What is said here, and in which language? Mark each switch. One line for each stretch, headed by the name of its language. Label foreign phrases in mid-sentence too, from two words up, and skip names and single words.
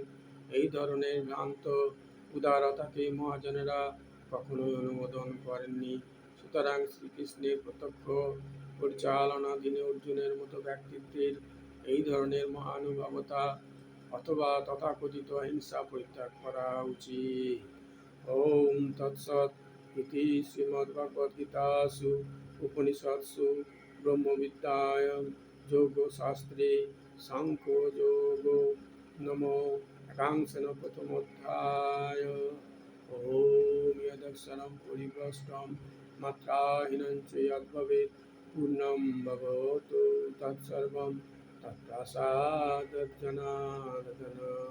Bangla: এই ধরনের ভ্রান্ত উদারতাকে মহাজনেরা কখনোই অনুমোদন করেননি। সুতরাং শ্রীকৃষ্ণের প্রত্যক্ষ পরিচালনাধীনে অর্জুনের মতো ব্যক্তিত্বের এই ধরনের মহানুভবতা অথবা তথাকথিত অহিংসা পরিত্যাগ করা উচিত।
Sanskrit: ওম তৎসৎ ইতি শ্রীমদ্ভগবদ্গীতাসু উপনিষৎসু ব্রহ্মবিদ্যায়াং যোগশাস্ত্রে সাংখ্যযোগো নামো একাংশেন প্রথমোধ্যায়। ওম যদক্ষরং পরিভ্রষ্টং মাত্রাহীনং চ যদ্ভবেৎ পূর্ণং ভবতু তৎসর্বং তৎপ্রসাদাৎ জনার্দন।